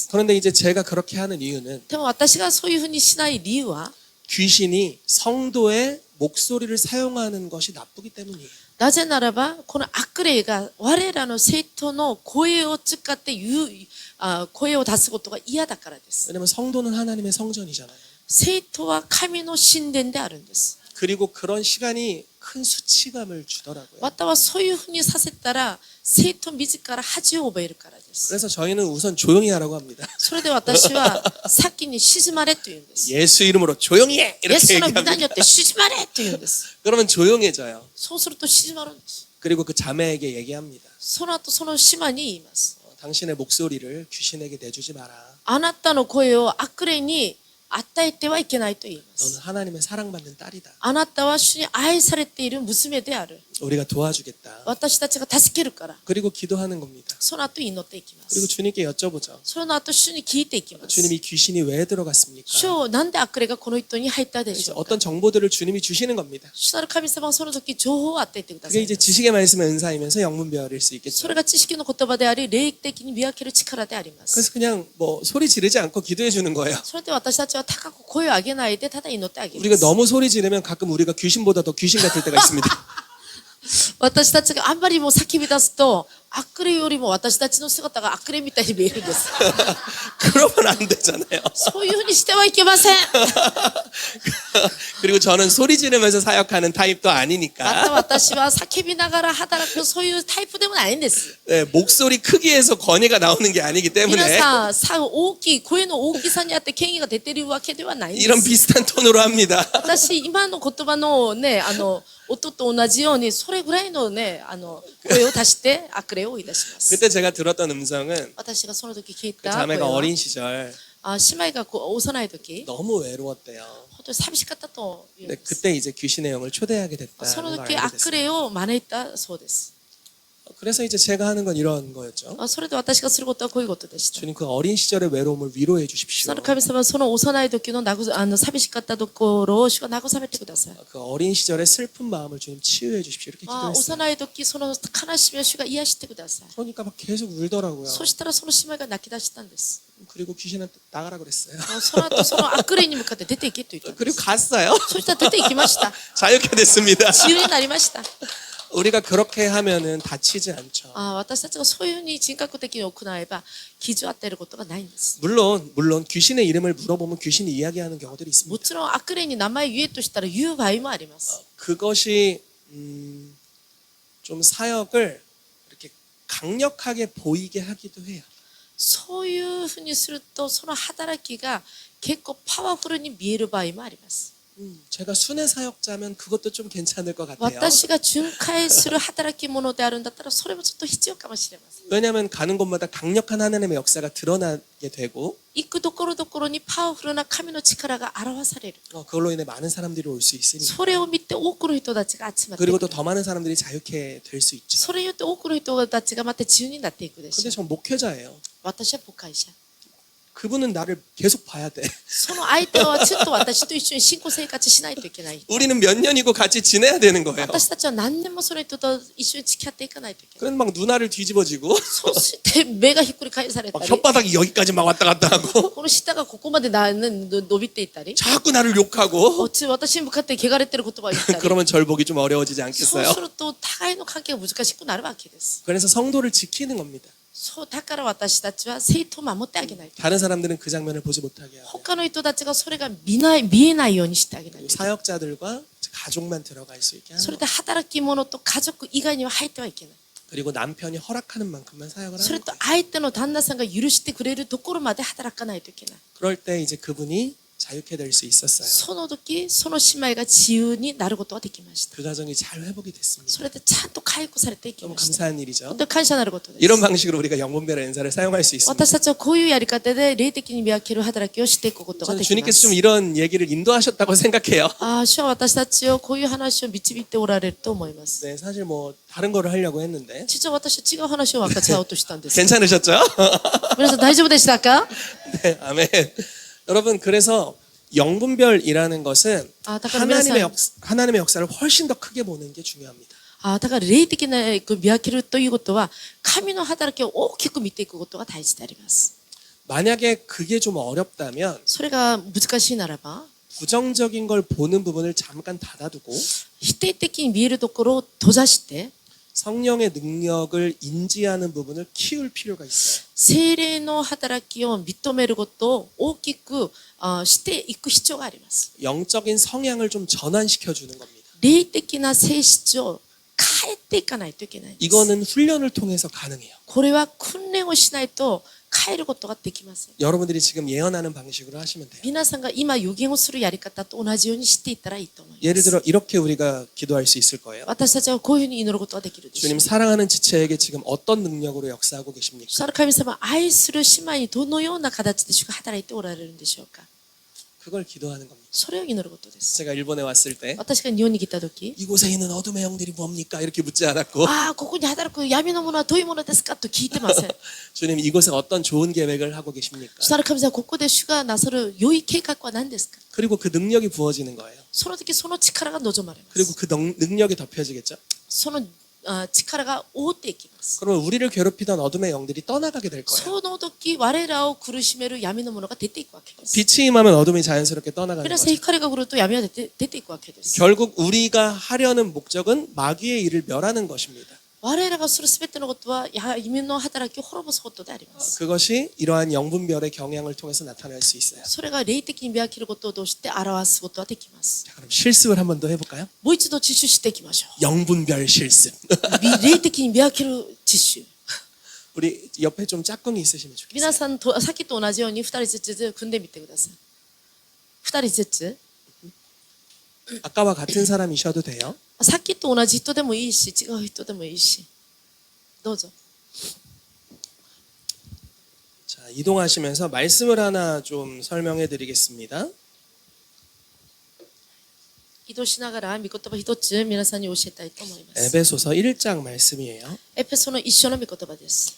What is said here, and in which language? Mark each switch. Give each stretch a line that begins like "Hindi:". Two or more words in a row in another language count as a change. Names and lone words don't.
Korean: 그런데 이제 제가 그렇게 하는 이유는
Japanese: でも私がそういうふうにしない理由は、
Korean: 귀신이 성도의 목소리를 사용하는 것이 나쁘기 때문이에요.
Japanese: なぜならばこの悪霊が我らの生徒の声を使って声を出すことが嫌だからです。
Korean: 왜냐하면 성도는 하나님의 성전이잖아요.
Japanese: 生徒は神の神殿であるんです。
Korean: 그리고 그런 시간이 큰 수치감을 주더라고요.
Japanese: またはそういうふうにさせたら生徒自ら恥を覚えるからです。
Korean: 그래서 저희는 우선 조용히 하라고 합니다.
Japanese: それで私は先に静まれと言うんです。
Korean: 예수 이름으로 조용히 해!
Japanese: イエス
Korean: 이렇게
Japanese: の皆に
Korean: 얘기합니다.
Japanese: よって静まれと言うんです。
Korean: 그러면 조용해져요.
Japanese: そうすると静まるんです。
Korean: 그리고 그 자매에게 얘기합니다.
Japanese: その後その姉妹に言います。
Korean: 당신의 목소리를 귀신에게 내주지 마라.
Japanese: あなたの声を悪霊に与えてはいけないと言いま
Korean: 너는
Japanese: す。
Korean: 하나님의 사랑받는 딸이다.
Japanese: あなたは主に愛されている娘である。
Korean: 우리가 도와주겠다.
Japanese: 私たちが助けるから
Korean: 그리고 기도하는 겁니다.
Japanese: その後祈っていきま
Korean: 그리고
Japanese: す
Korean: 주님께 여쭤보죠.
Japanese: その後主に聞いていきます
Korean: 주님 이 귀신이 왜 들어갔습니까?
Japanese: 主よなんで悪霊がこの人に入ったでし
Korean: 이제
Japanese: ょうか
Korean: 어떤 정보들을 주님이 주시는 겁니다.
Japanese: 主なる神様はその時情報を与えてくださ
Korean: 그게
Japanese: い
Korean: 이제 지식의 말씀의 은사이면서 영문별일 수 있겠죠.
Japanese: それが知識の言葉であり霊的に見分ける力であります
Korean: 그래서 그냥 뭐 소리 지르지 않고 기도해 주는 거예요.
Japanese: それで私たちは高く声を上げないでただ祈ってあげま
Korean: 우리가
Japanese: す
Korean: 너무 소리 지르면 가끔 우리가 귀신보다 더 귀신 같을 때가 있습니다.
Japanese: 私たちがあんまりもう叫び出すと悪霊よりも私たちの姿が悪霊みたいに見えるんです
Korean: 그러면 안 되잖아요.
Japanese: そういうふうにしてはいけません
Korean: 그리고 저는 소리 지르면서 사역하는 타입도
Japanese: また
Korean: 아니니까
Japanese: 私は叫びながら働くそういうタイプでもないんです
Korean: 네, 목소리 크기에서 권위가 나오는 게 아니기
Japanese: 皆
Korean: 때문에
Japanese: さんさ大きい声の大きさにあって権威が出てるわけではないんで
Korean: 이런
Japanese: す
Korean: 비슷한 톤으로 합니다.
Japanese: 私今の言葉のね音と同じようにそれぐらいのね声を足して悪霊を追い出します
Korean: 그때 제가 들었던 음성은
Japanese: 私がその時聞い
Korean: 그
Japanese: た声
Korean: 자매가
Japanese: は
Korean: 어린 시절
Japanese: 姉妹がこう幼い時
Korean: 너무 외로웠대요.
Japanese: 本当に寂しかったというん
Korean: 근데
Japanese: です
Korean: 그때 이제 귀신의 영을 초대하게
Japanese: その
Korean: 됐다는 걸
Japanese: 時
Korean: 알게
Japanese: 悪
Korean: 됐어요.
Japanese: 霊を招いたそうです
Korean: 그래서 이제 제가 하는 건 이런 거였죠.
Japanese: それで私がすることはこういうことでした
Korean: 주님 그 어린 시절의 외로움을 위로해
Japanese: 主
Korean: 주십시오.
Japanese: なる神様はその幼い時の寂しかったところを主が慰めてください
Korean: 그 어린 시절의 슬픈 마음을 주님 치유해 주십시오. 이렇게
Japanese: あ
Korean: 기도했어요.
Japanese: 幼い時その悲しみを主が癒してください
Korean: 그러니까 막 계속 울더라고요.
Japanese: そしたらその姉妹が泣き出したんです
Korean: 그리고 귀신한테 나가라 그랬어요.
Japanese: その後その悪霊に向かって出ていけと言ったんで
Korean: 그리고
Japanese: す
Korean: 갔어요.
Japanese: そしたら出て行きました
Korean: 자유케 됐습니다.
Japanese: 自由になりました
Korean: 우리가 그렇게 하면은 다치지 않죠.
Japanese: 私たちがそういうふうに人格的に行えば傷を与えることがないんです
Korean: 물론 귀신의 이름을 물어보면 귀신이 이야기하는 경우들이
Japanese: も
Korean: 있습니다.
Japanese: ちろん悪霊に名前言えとしたら言う場合もあります
Korean: 그것이 좀 사역을 이렇게 강력하게 보이게 하기도 해요.
Japanese: そういうふうにするとその働きが結構パワフルに見える場合もあります
Korean: 제가 순회 사역자면 그것도 좀 괜찮을 것 같아요.
Japanese: 私が巡回する働き者であるんだったらそれもちょっと必要かもしれません
Korean: 왜냐하면 가는 곳마다 강력한 하나님의 역사가 드러나게 되고
Japanese: 行くところどころにパワフルな神の力が表される
Korean: 그걸로 인해 많은 사람들이 올 수 있으니까
Japanese: それを見て多くの人たちが集まってく
Korean: 그리고
Japanese: る
Korean: 또 더 많은 사람들이 자유케 될 수 있죠.
Japanese: それによって多くの人たちがまた自由になっていくでし
Korean: 근데
Japanese: ょう
Korean: 전 목회자예요.
Japanese: 私は牧会者
Korean: 그분은 나를 계속 봐야 돼.
Japanese: その相手はちょっと私と一緒に信仰生活しないといけない
Korean: 우리는 몇 년이고 같이 지내야 되는 거예요.
Japanese: 私たちは何年もその人と一緒に付き合っていかないといけない
Korean: 그래서 막 눈알을 뒤집어지고
Japanese: そして目がひっくり返された
Korean: 막
Japanese: り
Korean: 혓바닥이 여기까지 막 왔다 갔다 하고
Japanese: この舌がここまで伸びていったり
Korean: 자꾸 나를 욕하고
Japanese: 私に向かって汚れてる言葉を言ったり
Korean: 그러면 절 보기 좀 어려워지지
Japanese: そう
Korean: 않겠어요?
Japanese: すると互いの関係が難しくなるわけです
Korean: 그래서 성도를 지키는 겁니다.
Japanese: そうだから私たちは生徒を守ってあげないと
Korean: 다른 사람들은 그 장면을 보지 못하게 하고
Japanese: 他の人たちがそれが見えないようにしてあげないと
Korean: 사역자들과 가족만 들어갈 수 있게
Japanese: それ
Korean: 하는
Japanese: で働き者と家族以外には入ってはいけない
Korean: 그리고 남편이 허락하는 만큼만 사역을
Japanese: それ
Korean: 하는
Japanese: と
Korean: 거예요.
Japanese: 相手の旦那さんが許してくれるところまで働かないといけない
Korean: 그럴 때 이제 그분이 자유케 될 수 있었어요.
Japanese: その時その姉妹が自由になることができました
Korean: 그 가정이 잘 회복이 됐습니다.
Japanese: それでちゃんと回復されていき
Korean: 너무
Japanese: ました
Korean: 감사한 일이죠.
Japanese: 本当に感謝なることです
Korean: 이런 방식으로 우리가 영분별의 은사를 사용할 수 있습니다.
Japanese: 私たちはこういうやり方で霊的に見分ける働きをしていくことが
Korean: 저는
Japanese: できま
Korean: 주님께서
Japanese: す
Korean: 좀 이런 얘기를 인도하셨다고 생각해요.
Japanese: 主は私たちをこういう話を導いておられると思います
Korean: 네, 사실 뭐 다른 거를 하려고 했는데
Japanese: 実は私は違う話を分かち合おうとしたんです
Korean: 괜찮으셨죠?
Japanese: 皆さん大丈夫でしたか
Korean: 네, 아멘. 여러분 그래서 영분별이라는 것은 아, 다 그러면 하나님의 역사를 훨씬 더 크게 보는 게 중요합니다.
Japanese: だから霊的な見分けるということは神の働きを大きく見ていくことが大事であります
Korean: 만약에 그게 좀 어렵다면
Japanese: それが難しいならば
Korean: 부정적인 걸 보는 부분을 잠깐 닫아두고
Japanese: 否定的に見えるところを閉ざして
Korean: 성령의 능력을 인지하는 부분을 키울 필요가 있어요.
Japanese: 聖霊の働きを認めることを大きくしていく必要があります
Korean: 영적인 성향을 좀 전환시켜 주는 겁니다.
Japanese: 霊的な性質を変えていかないといけないんです
Korean: 이거는 훈련을 통해서 가능해요.
Japanese: これは訓練をしないと変えることができません
Korean: 여러분들이 지금 예언하는 방식으로 하시면 돼요.
Japanese: 皆さんが今予言をするやり方と同じようにしていったらいいと思いま
Korean: 예를
Japanese: す
Korean: 들어 이렇게 우리가 기도할 수 있을 거예요.
Japanese: 私たちはこういうふうに祈ることができるでしょう
Korean: 주님 사랑하는 지체에게 지금 어떤 능력으로 역사하고 계십니까?
Japanese: そしたら神様愛する姉妹にどのような形で主が働いておられるんでしょうか
Korean: 그걸 기도하는 겁니다.
Japanese: それを祈ることです。
Korean: 제가 일본에 왔을 때
Japanese: 私が日本に来た時、
Korean: 이곳에 있는 어둠의 영들이 뭡니까? 이렇게 묻지 않았고
Japanese: ああ、ここに働く闇のものはどういうものですかと聞いてません。
Korean: 주님 이곳에 어떤 좋은 계획을 하고 계십니까?
Japanese: そしたら神様、ここで主がなさる良い計画は何ですか？
Korean: 그리고 그 능력이 부어지는 거예요.
Japanese: その時その力が望まれま
Korean: 그리고
Japanese: す。
Korean: 그 능력이 덮여지겠죠.
Japanese: その力が覆っていきます。
Korean: 그러면 우리를 괴롭히던 어둠의 영들이 떠나가게 될 거예요.
Japanese: その時我らを苦しめる闇のものが出ていくわけです。
Korean: 빛이 임하면 어둠이 자연스럽게 떠나가는
Japanese: 皆さん
Korean: 거죠.
Japanese: 光が来ると闇は出ていくわけです。
Korean: 결국 우리가 하려는 목적은 마귀의 일을 멸하는 것입니다.
Japanese: 我らがするすべてのことは闇の働きを滅ぼすことであります。
Korean: 그것이 이러한 영분별의 경향을 통해서 나타날 수 있어요.
Japanese: それが霊的に見分けることを通して表すことはできます。
Korean: 자, 그럼 실습을 한 번 더 해볼까요?
Japanese: もう一度自習していきましょ
Korean: 영분별 실습.
Japanese: う。霊的に見分ける自習。
Korean: 우리 옆에 좀 짝꿍이 있으시면 좋겠어요.
Japanese: 皆さんとさっきと同じように2人ずつ組んでみてください。2人ずつ。
Korean: 아까와 같은 사람이셔도 돼요.
Japanese: さっきと同じ人でもいいし、違う人でもいいし。どうぞ。
Korean: 자, 이동하시면서 말씀을 하나 좀 설명해 드리겠습니다.
Japanese: 移動しながら御言葉一つ皆さんに教えたいと思います。
Korean: 에베소서 1장 말씀이에요.
Japanese: エペソの一緒の御言葉です。